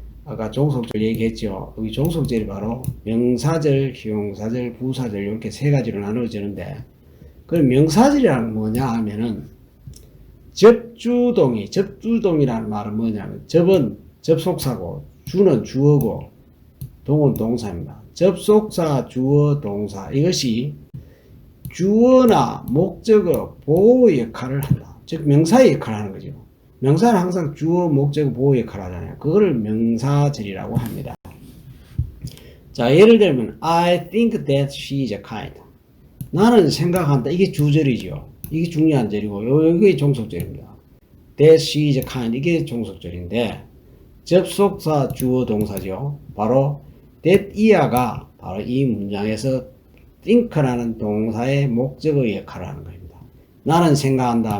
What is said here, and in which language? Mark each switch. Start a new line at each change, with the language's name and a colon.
Korean: 아까 종속절 얘기했죠. 여기 종속절이 바로 명사절, 형용사절, 부사절 이렇게 세 가지로 나누어지는데, 그럼 명사절이란 뭐냐 하면은 접주동이라는 말은 뭐냐면 접은 접속사고 주는 주어고 동은 동사입니다. 접속사, 주어, 동사 이것이 주어나 목적어, 보호 역할을 한다. 즉 명사의 역할을 하는 거죠. 명사는 항상 주어, 목적어, 보호 역할을 하잖아요. 그거를 명사절이라고 합니다. 자, 예를 들면
English: I think that she is kind.
Korean: 나는 생각한다. 이게 주절이죠. 이게 중요한 절이고 이게 종속절입니다.
English: That she is kind.
Korean: 이게 종속절인데 접속사, 주어, 동사죠. 바로 that 이하가 바로 이 문장에서 think라는 동사의 목적어 역할을 하는 겁니다. 나는 생각한다.